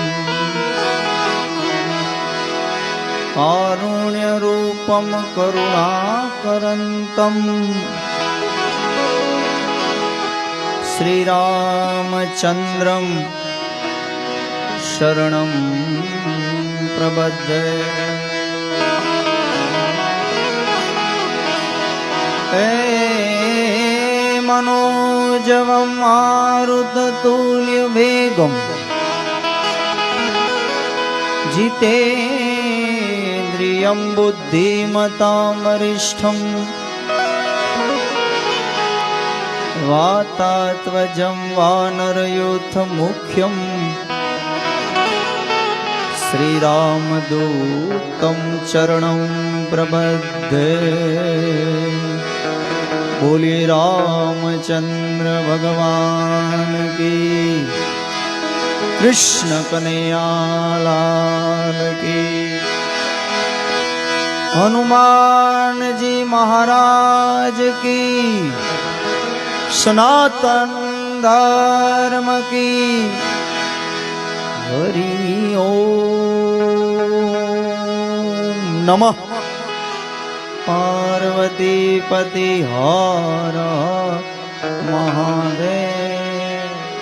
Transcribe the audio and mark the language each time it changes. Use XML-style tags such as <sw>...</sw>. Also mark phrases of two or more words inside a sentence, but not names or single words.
<sa>कारुण्यरूपम करुणाकरंतम श्रीरामचंद्रम शरणम प्रबध्य मनोजवं मारुततुल्यवेगं जितेन्द्रियं बुद्धिमतां वरिष्ठं वातात्वजं वानरयूथमुख्यं श्रीरामदूतं चरणं प्रबध्ये</sa> <hi>बोलिए रामचंद्र भगवान की कृष्ण कन्हैया लाल की हनुमान जी महाराज की सनातन धर्म की हरि ओम नमः पार्वती पति हर महादेव।</hi>